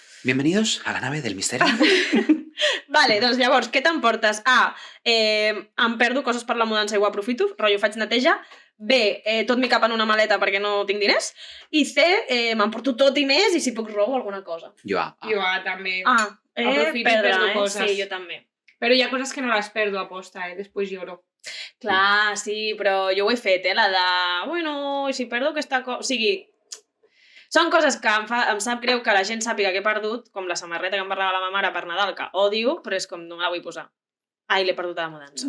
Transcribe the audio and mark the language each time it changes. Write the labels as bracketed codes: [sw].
[es] Bienvenidos a la nave del misterio. [ca] Vale, doncs llavors, què t'emportes? A, em perdo coses per la mudança i ho aprofito, rotllo faig neteja. B, tot m'hi cap en una maleta perquè no tinc diners. I C, m'emporto tot i més i si puc robo alguna cosa. Jo, jo també. Perdre, Aprofito i perdo coses. Sí, jo també. Però hi ha coses que no les perdo a posta, Després lloro. Clar, sí, però jo ho he fet, la de... Bueno, i si perdo aquesta cosa... O sigui, són coses que em sap greu que la gent sàpiga que he perdut, com la samarreta que em va regalar la meva mare per Nadal, que odio, però és com no me la vull posar. Ai, l'he perdut a la mudança.